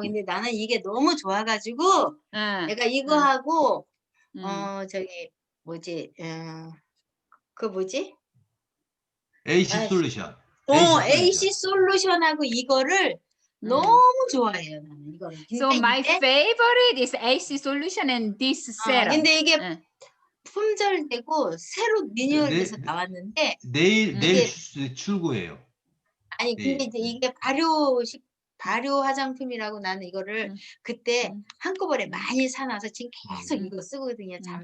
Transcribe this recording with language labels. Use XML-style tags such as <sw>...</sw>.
<ko>근데 나는 이게 너무 좋아가지고 내가 이거 하고 저기 뭐지? 그 뭐지? AC 솔루션. AC 솔루션하고 이거를 너무 좋아해요. 나는 이거를.</ko> <en>So my favorite is AC solution and this serum.</en> <ko>근데 이게 품절되고 새로 리뉴얼돼서 나왔는데 내일 출고해요. 아니 근데 이제 이게 발효 화장품이라고 나는 이거를 그때 한꺼번에 많이 사놔서 지금 계속 이거 쓰거든요.</ko>